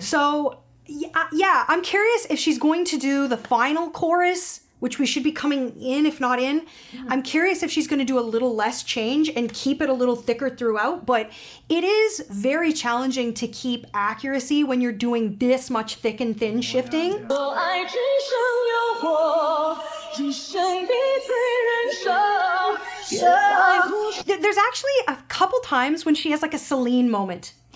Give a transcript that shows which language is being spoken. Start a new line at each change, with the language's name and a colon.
English: So, yeah, I'm curious if she's going to do the final chorus, which we should be coming in, if not in. I'm curious if she's going to do a little less change and keep it a little thicker throughout, but it is very challenging to keep accuracy when you're doing this much thick and thin shifting.
Chinese: 我爱只剩诱惑，只剩彼此忍受。别在乎
English: There's actually a couple times when she has like a Celine moment.